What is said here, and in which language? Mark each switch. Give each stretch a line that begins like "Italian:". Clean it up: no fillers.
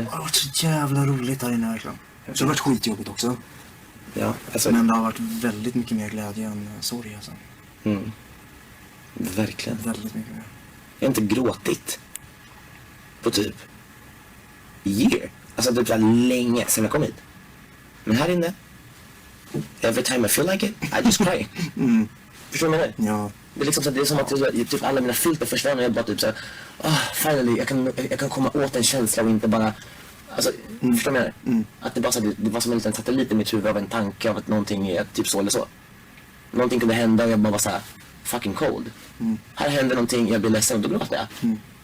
Swedish: Det har varit så jävla roligt här inne verkligen. Så det har varit skitjobbigt också. Ja, alltså... Men det har varit väldigt mycket mer glädje än sorg alltså. Verkligen. Väldigt mycket mer. Jag har inte gråtit på typ year. Alltså typ länge sedan jag kom hit. Men här inne,
English: every time I feel like it, I just cry.
Swedish: Förstår du vad jag menar? Ja. Det är liksom så att det är som att typ alla mina filter försvann och jag bara typ såhär, finally, jag kan komma åt en känsla och inte bara, alltså, förstår du vad jag menar? Att det bara så, det var som en liten satellit i mitt huvud av en tanke av att någonting är typ så eller så. Någonting kunde hända och jag bara var såhär,
English: fucking cold.
Swedish: Här händer någonting, jag blir ledsen och då gråter jag.